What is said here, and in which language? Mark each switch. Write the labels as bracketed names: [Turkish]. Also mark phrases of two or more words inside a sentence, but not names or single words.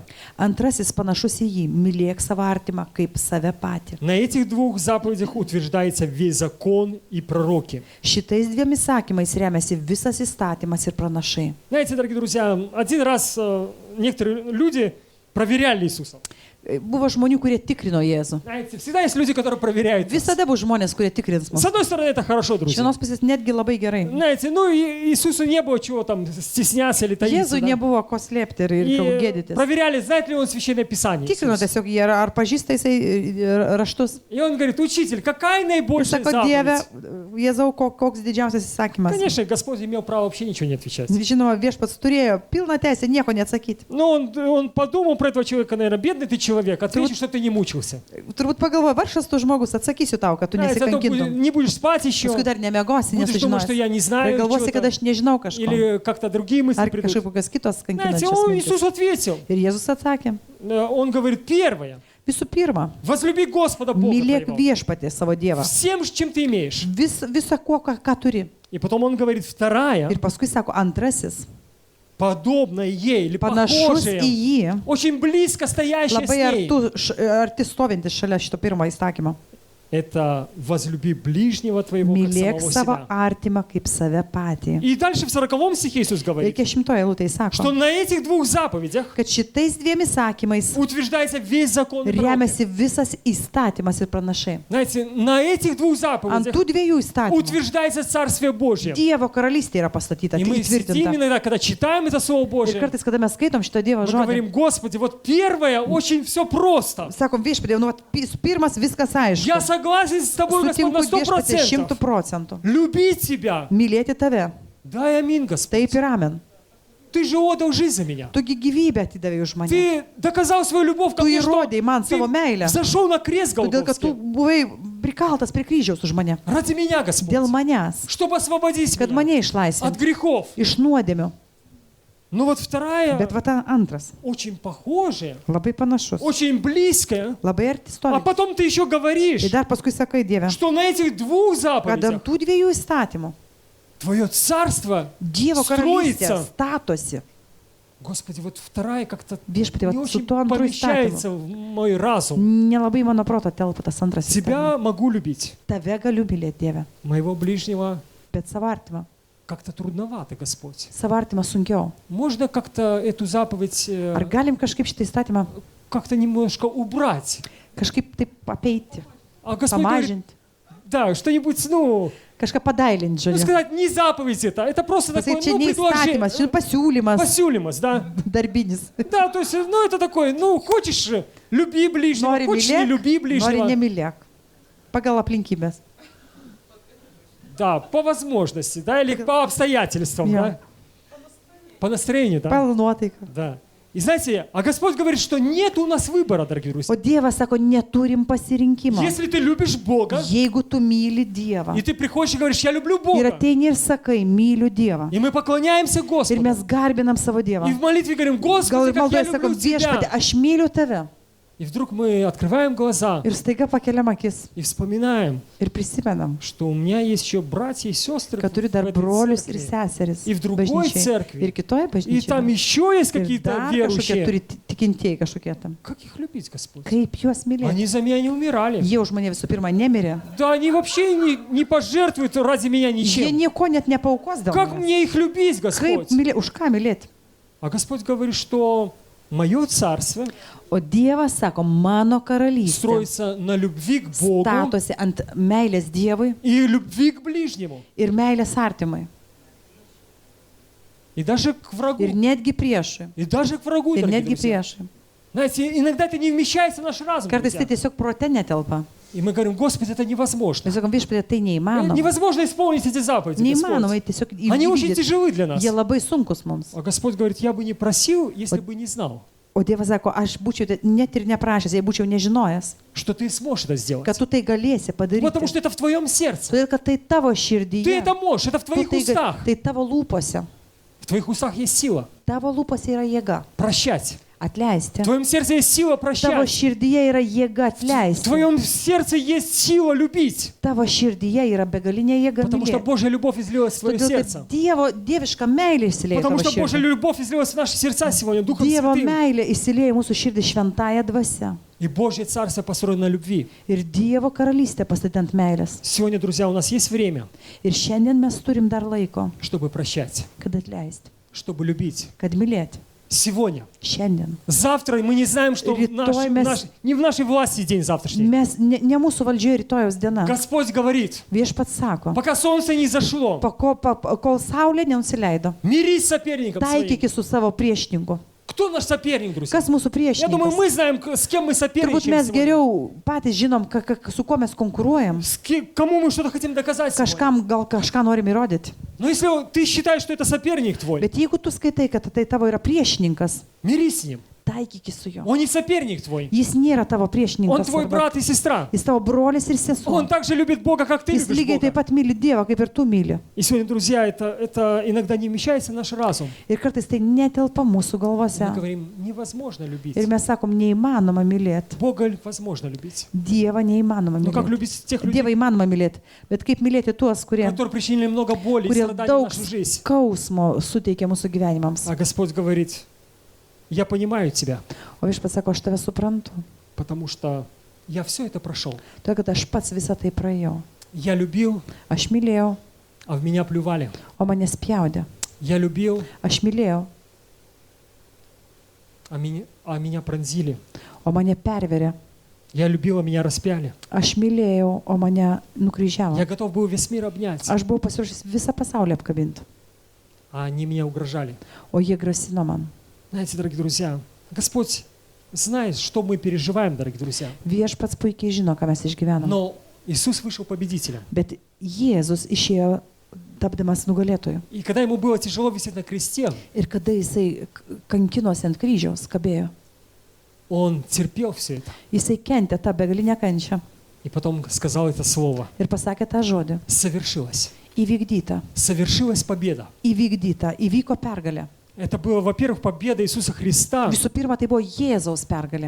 [Lithuanian] Antrasis panašus į jį, mylėk savo artimą kaip save patį. [Russian] На этих двух заповедях утверждается весь закон и пророки. [Lithuanian] Šitais dviem įsakymais remiasi visas įstatymas ir pranašai. [Russian] Знаете, дорогие друзья, один раз некоторые люди проверяли Иисуса. [Lithuanian] Buvo žmonių, kurie tikrino Jėzų. [Russian] Знаете, всегда есть люди, которые проверяют нас. [Lithuanian] Visada bus žmonės, kurie tikrins [Russian] С [Lithuanian] mus. [Russian] одной стороны, это хорошо, [Lithuanian] Iš [Russian] друзья. [Lithuanian] vienos pusės netgi labai gerai. [Russian] Знаете, ну и Иисусу не было чего там стесняться или таиться. [Lithuanian] Jėzui [Russian] Да? [Lithuanian] nebuvo ko slėpti ir [Russian] И [Lithuanian] gėdytis. [Russian] проверяли, знает ли он Священное Писание. [Lithuanian] Tikrino [Russian] Иисус. [Lithuanian] tiesiog, jie ar pažįsta jisai raštus. [Russian] И он говорит: учитель, какая [Lithuanian] Ir [Russian] наибольшая [Lithuanian] sako, Dieve, [Russian] заповедь? [Lithuanian] Jėzau, koks didžiausias įsakymas. [Russian] Конечно, Господь имел право вообще ничего не отвечать. [Lithuanian] Žinoma, viešpats turėjo pilną teisę nieko neatsakyti. [Russian] Но он подумал про этого человека, наверное: бедный ты человек, ответишь, что ты не мучился. [Lithuanian] Turbūt pagalvoja, varšas tu žmogus, atsakysiu tau, kad tu [Russian] Знаете, а то [Lithuanian] nesikankintum. [Russian] не будешь спать еще, [Lithuanian] Paskui dar nemiegosi, [Russian] будешь думать, [Lithuanian] nesužinosi. [Russian] что я не [Lithuanian] Ir [Russian] знаю, [Lithuanian] galvosi, kad [Russian] чего-то, [Lithuanian] aš nežinau kažko. [Russian] или как-то другие мысли [Lithuanian] Ar [Russian] придут. [Lithuanian] kažkokios kitos [Russian] Знаете, [Lithuanian] kankinančios [Russian] Иисус [Lithuanian] mintis. [Russian] ответил. [Lithuanian] Ir Jėzus atsakė, [Russian] Он говорит: первое, [Lithuanian] visų pirma, [Russian] возлюби Господа Бога [Lithuanian] mylėk [Russian] твоего [Lithuanian] viešpatį savo Dievą. [Russian] всем, чем ты имеешь. [Lithuanian] Visą ko, ką turi. [Russian] И потом он говорит: вторая, [Lithuanian] Ir paskui sako, antrasis, [Russian] подобная ей или [Lithuanian] panašus [Russian] похожая, [Lithuanian] į jį, [Russian] очень близко стоящая с [Lithuanian] labai [Russian] ней. [Lithuanian] arti stovintis šalia šito pirmo įstatymo. [Russian] это возлюби ближнего твоего, как [Lithuanian] Mylėk [Russian] самого [Lithuanian] savo [Russian] себя. [Lithuanian] artimą kaip save patį. [Russian] И дальше в 40 стихе Иисус говорит, [Lithuanian] Reikia 100 eilutėje [Russian] что [Lithuanian] sako, [Russian] на этих двух заповедях [Lithuanian] kad šitais dviem įsakymais [Russian] утверждается весь закон и пророки. [Lithuanian] remiasi visas įstatymas ir pranašai. [Russian] Знаете, на этих двух [Lithuanian] Ant [Russian] заповедях [Lithuanian] tų dviejų įstatymų [Russian] утверждается Царствие Божье. [Lithuanian] Dievo karalystė yra pastatyta, [Russian] И мы сидим [Lithuanian] įtvirtinta. [Russian] иногда, когда читаем это Слово [Lithuanian] Ir [Russian] Божье, [Lithuanian] kartais, kada mes skaitom šitą Dievo [Russian] мы [Lithuanian] žodį, [Russian] говорим, Господи, вот первое очень все просто. [Lithuanian] sakom viešpatie, nu, vat pirmas viskas aišku. [Russian] Я согласен с тобой, Господь, на [Lithuanian] Sutinku viešpatie [Russian] 100%. [Lithuanian] 100%. [Russian] Любить тебя. [Lithuanian] Mylėti tave. [Russian] Дай аминь, Господь. [Lithuanian] Taip ir amen. [Russian] Ты же отдал жизнь за меня. [Lithuanian] Tugi gyvybę atidavai už mane. [Russian] Ты доказал свою любовь ко [Lithuanian] Tu [Russian] мне, что [Lithuanian] įrodėjai man savo meilę. [Russian] ты зашел на крест [Lithuanian] Todėl, kad tu [Russian] Голгофский. [Lithuanian] buvai prikaltas prie kryžiaus už mane. [Russian] Ради меня, Господь. [Lithuanian] Dėl manęs. [Russian] Чтобы освободить [Lithuanian] Kad [Russian] меня [Lithuanian] mane [Russian] от [Lithuanian] išlaisvinti. [Russian] грехов. [Lithuanian] Iš nuodėmių. [Russian] Ну вот вторая, [Lithuanian] Bet va ta antras. [Russian] очень похожая, [Lithuanian] Labai panašus. [Russian] очень близкая. [Lithuanian] Labai arti [Russian] А [Lithuanian] stovi. [Russian] потом ты еще говоришь, [Lithuanian] Ir dar paskui sakai Dieve, [Russian] что на этих двух [Lithuanian] kad [Russian] заповедях [Lithuanian] ant tų dviejų įstatymų [Russian] твое царство [Lithuanian] Dievo karalystė [Russian] строится. [Lithuanian] statosi. [Russian] Господи, вот вторая как-то [Lithuanian] Viešpatie, [Russian] не [Lithuanian] va, su [Russian] очень [Lithuanian] tuo antru [Russian] помещается [Lithuanian] įstatymu. [Russian] в мой разум. [Lithuanian] Nelabai mano proto telpa tas antras įstatymas. [Russian] Тебя могу любить, [Lithuanian] Tave galiu mylėti, Dieve, [Russian] моего ближнего [Lithuanian] bet savo artimą. [Russian] как-то трудновато, Господь. [Lithuanian] Savo artimą sunkiau. [Russian] Можно как-то эту заповедь [Lithuanian] Ar galim kažkaip šitą įstatymą [Russian] как-то немножко убрать? [Lithuanian] kažkaip taip apeiti, [Russian] А Господь говорит, [Lithuanian] pamažinti, [Russian] да, что-нибудь, [Lithuanian] kažką padailinti, žodžiu. [Russian] сказать, не заповедь это просто такое, [Lithuanian] Pasakyti, čia ne įstatymas, čia pasiūlymas [Russian] посюлимость, да? [Lithuanian] darbinis. [Russian] Да, то есть, это такое, хочешь, люби ближнего, [Lithuanian] Nori [Russian] хочешь, не [Lithuanian] mylėk, [Russian] люби [Lithuanian] nori [Russian] ближнего. [Lithuanian] nemylėk. Pagal aplinkybės. [Russian] Да, по возможности, да, или по обстоятельствам, Я. да? По настроению, да? [Lithuanian] Pagal nuotaiką. [Russian] Да. И знаете, а Господь говорит, что нет у нас выбора, дорогие [Lithuanian] O [Russian] друзья. [Lithuanian] Dievas sako, neturim pasirinkimo. [Russian] Если ты любишь Бога, [Lithuanian] Jeigu tu myli Dievą [Russian] и ты приходишь и говоришь, я люблю [Lithuanian] ir [Russian] Бога, [Lithuanian] ateini ir sakai, myliu Dievą. [Russian] и мы поклоняемся [Lithuanian] Ir [Russian] Господу, [Lithuanian] mes garbinam savo [Russian] и [Lithuanian] Dievą. [Russian] в молитве говорим, [Lithuanian] Gal [Russian] Господи, [Lithuanian] ir [Russian] как я [Lithuanian] maldoje sakom, [Russian] люблю [Lithuanian] viešpatė, [Russian] Тебя. [Lithuanian] aš myliu tave. [Russian] И вдруг мы открываем глаза [Lithuanian] Ir staiga pakeliam akis [Russian] и вспоминаем, [Lithuanian] ir prisimenam, [Russian] что у меня есть еще братья и сестры [Lithuanian] kad turi [Russian] в [Lithuanian] dar [Russian] этой [Lithuanian] brolius ir [Russian] церкви. [Lithuanian] seseris [Russian] И в другой [Lithuanian] bažnyčiai. [Russian] церкви. [Lithuanian] Ir kitoje [Russian] И там [Lithuanian] bažnyčioje. [Russian] еще есть [Lithuanian] Ir [Russian] какие-то [Lithuanian] dar kažkokie [Russian] верующие. [Lithuanian] turi tikintieji kažkokie tam. [Russian] Как их любить, Господь? [Lithuanian] Kaip juos mylėti? [Russian] Они за меня не умирали. [Lithuanian] Jie už mane visų pirma nemirė. [Russian] Да они вообще не пожертвуют ради меня [Lithuanian] Jie [Russian] ничем. [Lithuanian] nieko net nepaukos dėl [Russian] Как [Lithuanian] manęs. [Russian] мне их любить, [Lithuanian] Kaip [Russian] Господь? [Lithuanian] mylėti? Už ką mylėti? [Russian] А Господь говорит, что мое царство [Lithuanian] O Dievas sako, mano karalystė [Russian] строится на любви к Богу [Lithuanian] statosi ant meilės Dievui [Russian] и любви к ближнему. [Lithuanian] ir meilės artimui. [Russian] И даже к врагу. [Lithuanian] Ir netgi priešui. [Russian] И даже к врагу, [Lithuanian] Ir [Russian] дорогие [Lithuanian] netgi [Russian] друзья. [Lithuanian] priešui. [Russian] Знаете, иногда это не вмещается в наш разум. [Lithuanian] Kartais tai [Russian] друзья. [Lithuanian] tiesiog prote netelpa. [Russian] И мы говорим, Господи, это невозможно. [Lithuanian] Mes sakom, viešpatie, tai neįmanoma. [Russian] Невозможно исполнить эти заповеди, [Lithuanian] Neįmanoma, [Russian] Господь. [Lithuanian] tiesiog [Russian] Они очень [Lithuanian] įvykdyti. [Russian] тяжелы для нас. [Lithuanian] Jie labai sunkus mums. [Russian] А Господь говорит, я бы не просил, если бы не знал, [Lithuanian] O Dievas sako, aš būčiau net ir neprašęs, jei būčiau nežinojęs, [Russian] что ты сможешь это сделать. [Lithuanian] kad tu tai galėsi [Russian] Потому [Lithuanian] padaryti. [Russian] что это в твоем сердце. [Lithuanian] Todėl, kad tai tavo [Russian] Ты [Lithuanian] širdyje. [Russian] это можешь, это в [Lithuanian] Tu [Russian] твоих [Lithuanian] tai, [Russian] устах. [Lithuanian] tai tavo lūpose. [Russian] В твоих устах есть сила [Lithuanian] Tavo lūpose yra jėga. [Russian] прощать. [Lithuanian] Atleisti. [Russian] В твоем сердце есть сила [Lithuanian] Tavo [Russian] прощать. [Lithuanian] širdyje yra jėga [Russian] В [Lithuanian] atleisti. [Russian] твоем сердце есть сила любить. [Lithuanian] Tavo širdyje yra begalinė jėga [Russian] Потому что [Lithuanian] mylėti. [Russian] Божья любовь излилась в твое [Lithuanian] Todėl, [Russian] сердце. [Lithuanian] kad dieviška meilė įsilieja į [Russian] Потому [Lithuanian] tavo [Russian] что Божья [Lithuanian] širdį. [Russian] любовь излилась в наши сердца сегодня Духом [Lithuanian] Dievo [Russian] Святым. [Lithuanian] meilė įsilieja į mūsų širdį šventąją dvasę. [Russian] И Божье Царство построено на любви. [Lithuanian] Ir Dievo karalystė pastatė ant meilės. [Russian] Сегодня, друзья, у нас есть время, [Lithuanian] Ir šiandien mes turim dar laiko, [Russian] чтобы прощать, [Lithuanian] kad atleisti, [Russian] чтобы любить. [Lithuanian] kad mylėti. [Russian] Сегодня. [Lithuanian] Šiandien. [Russian] Завтра мы не знаем, что не в нашей власти день завтрашний. [Lithuanian] Mes, ne mūsų valdžioje rytojaus diena. [Russian] Господь говорит, [Lithuanian] Viešpats sako, [Russian] пока солнце не зашло, [Lithuanian] kol saulė nenusileido, [Russian] мирись с соперником своим. [Lithuanian] taikykis su savo priešininku. [Russian] Кто наш соперник, друзья? [Lithuanian] Kas mūsų [Russian] Я думаю, [Lithuanian] priešininkas? [Russian] мы знаем, с кем мы [Lithuanian] Turbūt [Russian] соперничаем [Lithuanian] mes [Russian] сегодня. [Lithuanian] geriau patys žinom, su kuo mes konkuruojam. [Russian] Кому мы что-то хотим доказать сегодня. [Lithuanian] Kažkam gal kažką norim įrodyti. [Russian] Но если ты считаешь, что это соперник твой, [Lithuanian] Bet jeigu tu skaitai, kad tai tavo yra priešininkas, [Russian] мирись с ним. [Lithuanian] taikykis su juo. [Russian] Он не соперник твой. [Lithuanian] Jis nėra tavo [Russian] Он [Lithuanian] priešininkas. [Russian] твой [Lithuanian] arba- [Russian] брат и сестра. [Lithuanian] Jis tavo brolis ir sesuo. [Russian] Он также любит Бога, как ты [Lithuanian] Jis [Russian] любишь [Lithuanian] lygiai taip [Russian] Бога. [Lithuanian] pat myli Dievą, kaip ir tu myli. [Russian] И сегодня, друзья, это иногда не вмещается в наш разум. [Lithuanian] Ir kartais tai netelpa mūsų galvose. [Russian] Мы говорим, невозможно любить. [Lithuanian] Ir mes sakom, neįmanoma mylėti. [Russian] Бога возможно любить. [Lithuanian] Dievą neįmanoma [Russian] Но как [Lithuanian] mylėti. [Russian] любить тех людей, [Lithuanian] Dievą įmanoma mylėti. Bet kaip mylėti tuos, kurie [Russian] которые причинили много боли и [Lithuanian] kurie [Russian] страданий в [Lithuanian] daug [Russian] нашу жизнь? [Lithuanian] skausmo suteikia mūsų gyvenimams. [Russian] А Господь говорит, я понимаю тебя, [Lithuanian] O viešpats sako, aš tave suprantu, [Russian] потому что я все это прошел. [Lithuanian] Todėl, kad aš pats visą tai praėjau. [Russian] Я любил, [Lithuanian] Aš mylėjau, [Russian] а в меня плювали. [Lithuanian] o mane spjaudė. [Russian] Я любил, [Lithuanian] Aš mylėjau, [Russian] а меня пронзили. [Lithuanian] o mane perverė. [Russian] Я любил, а меня распяли. [Lithuanian] Aš mylėjau, o mane nukryžiavo. [Russian] Я готов был весь мир обнять, [Lithuanian] Aš buvau pasiruošęs visą pasaulį apkabinti, [Russian] а они меня угрожали. [Lithuanian] o jie grasino man. [Russian] Знаете, дорогие друзья, Господь знает, что мы переживаем, дорогие друзья. [Lithuanian] Viešpats puikiai žino, ką mes išgyvenam. [Russian] Но Иисус вышел победителем. [Lithuanian] Bet Jėzus išėjo tapdamas nugalėtoju. [Russian] И когда ему было tяжело висеть на кресте, [Lithuanian] Ir kada jisai kankinosi ant kryžiaus, kabėjo, [Russian] он терпел все это. [Lithuanian] jisai kentė tą begalinę kančią [Russian] И потом сказал это слово. [Lithuanian] ir pasakė tą žodį. [Russian] Совершилось. [Lithuanian] Įvykdyta, [Russian] Совершилась победа. [Lithuanian] įvykdyta, įvyko pergalė. [Russian] Это была, во-первых, победа Иисуса Христа, [Lithuanian] Visų pirma, tai buvo Jėzaus pergalė,